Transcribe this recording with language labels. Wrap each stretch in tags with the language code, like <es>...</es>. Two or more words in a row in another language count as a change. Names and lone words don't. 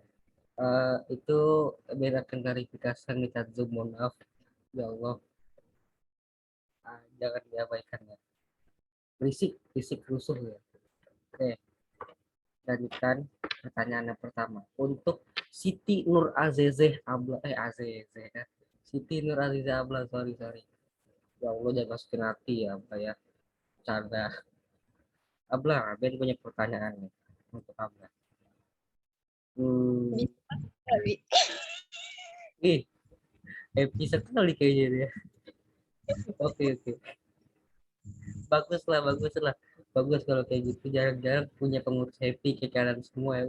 <id>Itu Ben akan klarifikasi di chat Zoom, mohon maaf.</id> <ar>Ya Allah,</ar> <id>jangan diabaikan ya. Berisik rusuh ya. Oke, lanjutkan pertanyaan yang pertama. Untuk Siti Nur Azizeh Abla, Azizeh ya. Siti Nur Azizeh Abla, sorry.</id> <ar>Ya Allah,</ar> <id>jangan masukin hati ya, Abla ya. Canda. Abla, Ben punya pertanyaan nih untuk Abla. Hmm, Abi. ih, happy sekali kayaknya dia. Oke. Bagus lah. Bagus kalau kayak gitu. Jarang-jarang punya pengurus happy kayak kalian semua ya.</id>